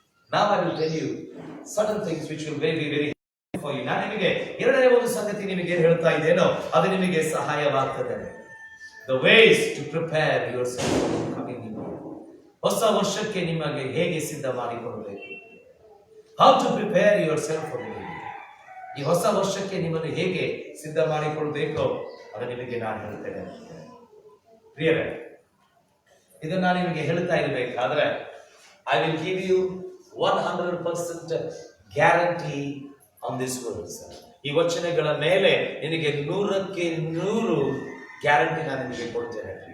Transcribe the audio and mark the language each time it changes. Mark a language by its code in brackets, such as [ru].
[en] Now I will tell you certain things which will be very helpful for you. [kn] ನಾನು ನಿಮಗೆ ಎರಡನೇ ಒಂದು ಸಂಗತಿ ನಿಮಗೆ ಹೇಳ್ತಾ ಇದ್ದೇನೋ ಅದು ನಿಮಗೆ ಸಹಾಯವಾಗ್ತದೆ. [en] The ways to prepare yourself for the coming year. [kn] ಹೊಸ ವರ್ಷಕ್ಕೆ ನಿಮಗೆ ಹೇಗೆ ಸಿದ್ಧ ಮಾಡಿಕೊಳ್ಳಬೇಕು. [en] How to prepare yourself for the new year. [kn] ಈ ಹೊಸ ವರ್ಷಕ್ಕೆ ನಿಮ್ಮನ್ನು ಹೇಗೆ ಸಿದ್ಧ ಮಾಡಿಕೊಳ್ಳಬೇಕು ಅದು ನಿಮಗೆ ನಾನು ಹೇಳ್ತೇನೆ ಪ್ರಿಯರೇ. ಇದನ್ನು ನಾನು ನಿಮಗೆ ಹೇಳ್ತಾ ಇರಬೇಕಾದ್ರೆ [en] I will give you 100% guarantee on this words. [kn] ಈ ವಚನಗಳ ಮೇಲೆ ನಿನಗೆ 100ಕ್ಕೆ 100 ಗ್ಯಾರಂಟಿ ನಾನು ನಿಮಗೆ ಕೊಡ್ತೇನೆ.